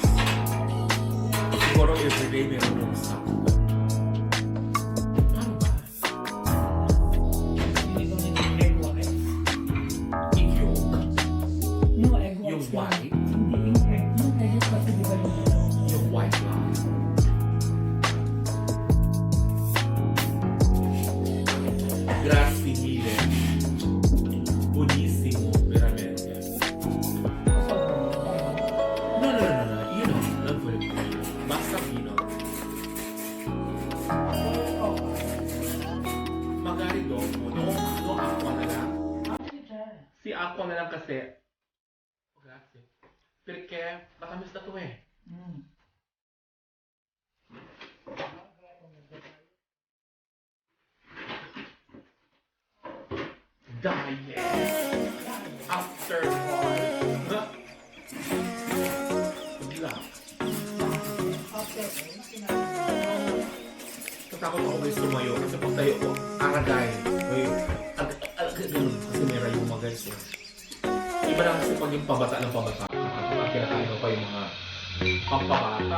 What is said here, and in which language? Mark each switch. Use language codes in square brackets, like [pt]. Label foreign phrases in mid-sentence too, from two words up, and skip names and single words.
[tl] Siguro everyday meron ng sakto. Paano ba? Hindi ko nito [en] egg white. Igyok. No egg white. [tl] Yung white? Hindi yung egg. Yung egg kasi di ba Yung white lang. [it] Grazie mille. Buonissimo, veramente. [en] No. You know, not very good. [it] Basta vino. Magari dopo. No, [tl] aqua na lang. Si aqua na lang kasi. Oh, [it] grazie. Perché [tl] matamis na to eh. [en] Diet. After all. Good luck. [tl] Natakot ako guys tumayo kasi pag tayo ko, aragay. Ganun kasi may rayuma guys eh. Iba lang kasi pag yung pabata ng pabata. Pag kinakain mo pa yung mga pampabata.